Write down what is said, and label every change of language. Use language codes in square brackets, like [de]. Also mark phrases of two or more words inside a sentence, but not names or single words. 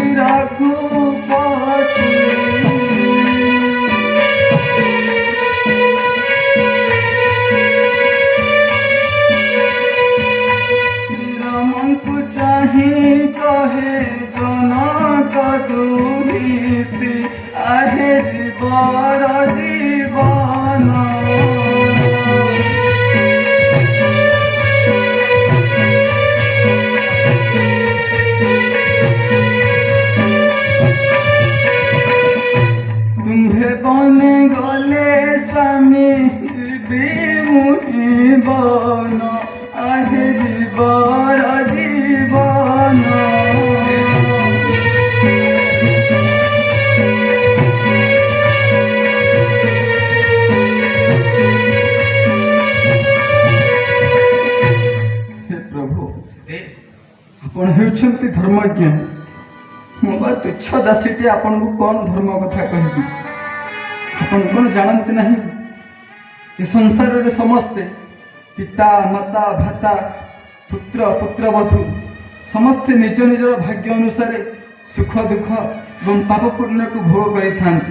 [or] ରଘୁପତି ଶ୍ରୀରାମଙ୍କୁ ଚାହିଁ କହେ ଜନକ ଦୁରିତି ଆହେ ଜୀବର ଜୀବନ। ତୁମ୍ଭେ ବନେ ଗଲେ ସ୍ୱାମୀ ଜୀବି ମୁହିଁ ବନ ଆହେ ଜୀବର ଜୀବନ। ହେ ପ୍ରଭୁ सीते ଆପଣ ହେଉଛନ୍ତି ଧର୍ମଜ୍ଞ। ମୁଁ ବା ତୁଚ୍ଛ ଦାସୀଟି ଆପଣଙ୍କୁ କ'ଣ ଧର୍ମ କଥା କହିବି। ଆପଣ କ'ଣ ଜାଣନ୍ତି ନାହିଁ ଏ ସଂସାରରେ ସମସ୍ତେ ପିତା ମାତା ଭ୍ରାତା ପୁତ୍ର ପୁତ୍ରବଧୂ ସମସ୍ତେ ନିଜ ନିଜର ଭାଗ୍ୟ ଅନୁସାରେ ସୁଖ ଦୁଃଖ ଏବଂ ପାପ ପୁଣ୍ୟକୁ ଭୋଗ କରିଥାନ୍ତି।